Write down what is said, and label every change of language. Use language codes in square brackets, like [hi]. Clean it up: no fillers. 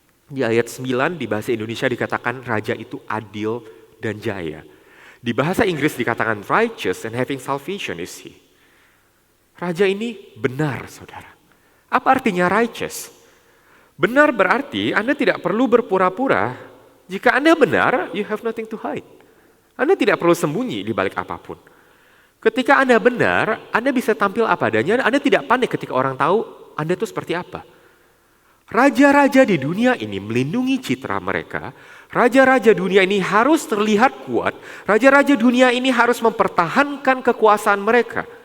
[id] Di ayat 9 di bahasa Indonesia dikatakan raja itu adil dan jaya. Di bahasa Inggris dikatakan [en] righteous and having salvation is he. [id] Raja ini benar, saudara. Apa artinya righteous? Benar berarti Anda tidak perlu berpura-pura. Jika Anda benar, [en] you have nothing to hide. [id] Anda tidak perlu sembunyi di balik apapun. Ketika Anda benar, Anda bisa tampil apa adanya. Anda tidak panik ketika orang tahu Anda itu seperti apa. Raja-raja di dunia ini melindungi citra mereka. Raja-raja dunia ini harus terlihat kuat. Raja-raja dunia ini harus mempertahankan kekuasaan mereka.